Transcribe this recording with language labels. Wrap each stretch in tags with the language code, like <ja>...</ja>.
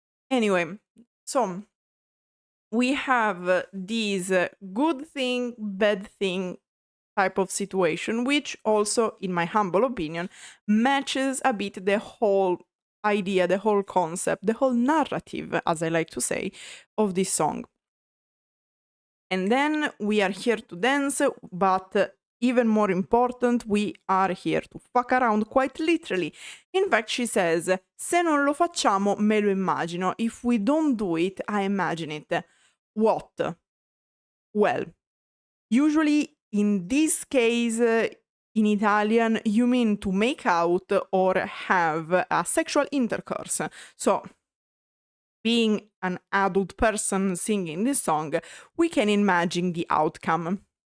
<en>Anyway, so we have this good thing, bad thing type of situation, which also, in my humble opinion, matches a bit the whole idea, the whole concept, the whole narrative, as I like to say, of this song. And then we are here to dance, but even more important, we are here to fuck around, quite literally. In fact, she says,</en> <it>se non lo facciamo, me lo immagino.</it> <en>If we don't do it, I imagine it. What? Well, usually in this case, in Italian, you mean to make out or have a sexual intercourse. So, being an adult person singing this song, we can imagine the outcome.</en>